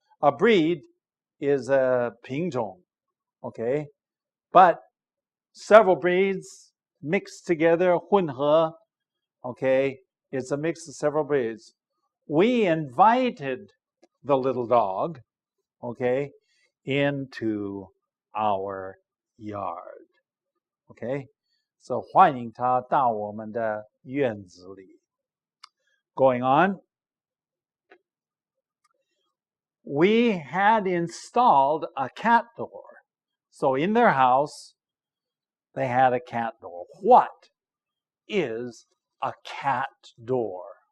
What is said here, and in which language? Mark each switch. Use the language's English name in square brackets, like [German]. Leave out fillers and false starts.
[English] A breed is a 品种, but several breeds mixed together, 混合, it's a mix of several breeds. We invited the little dog, into our yard. [Chinese] So 欢迎他到我们的院子里. [English] Going on, we had installed a cat door. So in their house, they had a cat door. What is a cat door?